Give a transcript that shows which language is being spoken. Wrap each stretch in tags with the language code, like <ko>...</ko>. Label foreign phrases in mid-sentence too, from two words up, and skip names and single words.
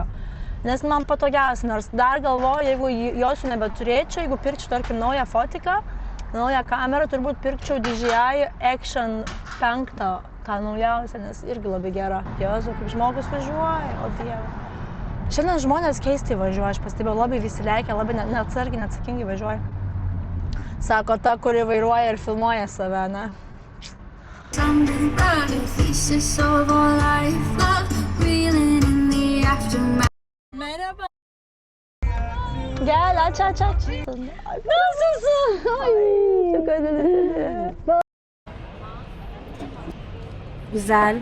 <lt>Nes man patogiausia, nors dar galvoju, jeigu jos nebeturėčiau, jeigu pirkčiau, tarkim, naują fotiką, naują kamerą, turbūt pirkčiau DJI Action 5, tą naujausią, nes irgi labai gera. Jėzu, kaip žmogus važiuoja, o Dieve. Šiandien žmonės keistai važiuoja, aš pastebėjau, labai visi leikia, labai neatsargiai, neatsakingai važiuoja. Sako ta, kuri vairuoja ir filmuoja save, ne?</lt> <tr>Merhaba. Gel aç. Nasılsın? Ay çok özledim. Güzel.</tr>